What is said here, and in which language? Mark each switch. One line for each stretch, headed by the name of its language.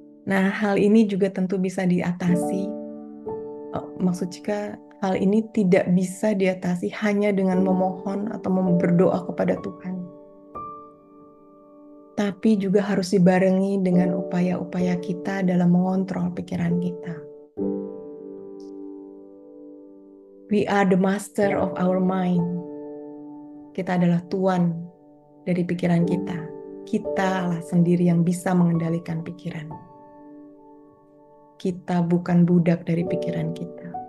Indonesian: Nah, hal ini juga tentu bisa diatasi. Maksud jika hal ini tidak bisa diatasi hanya dengan memohon atau berdoa kepada Tuhan, tapi juga harus dibarengi dengan upaya-upaya kita dalam mengontrol pikiran kita.
English: We are the master of our mind.
Indonesian: Kita adalah tuan dari pikiran kita. Kitalah sendiri yang bisa mengendalikan pikiran. Kita bukan budak dari pikiran kita.